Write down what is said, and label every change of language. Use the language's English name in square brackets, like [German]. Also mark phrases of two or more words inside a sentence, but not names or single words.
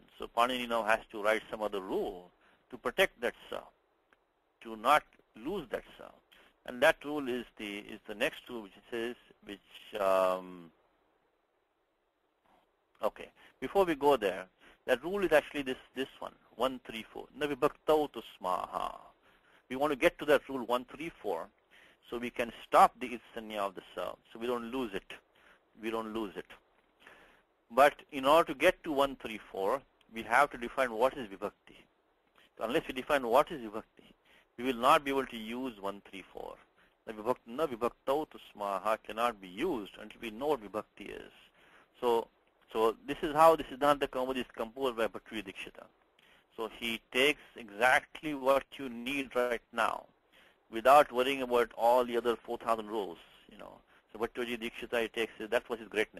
[English] So Panini now has to write some other rule to protect that sa, to not lose that sa. And that rule is the next rule, which says okay. Before we go there, that rule is actually this one, 134. [Sanskrit] Na vibhaktau tu smaha. [English] We want to get to that rule 134, so we can stop the itsanya of the sa, so we don't lose it. But in order to get to 134, we have to define what is vibhakti. So unless we define what is vibhakti, we will not be able to use 134. [Sanskrit] Na vibhaktau tu smaha [English] cannot be used until we know what vibhakti is. So this is how the Siddhanta Kaumudi is composed by Bhattacharya Dikshita. So he takes exactly what you need right now, without worrying about all the other 4,000 rules, So Bhattacharya Dikshita, he takes it, that was his greatness.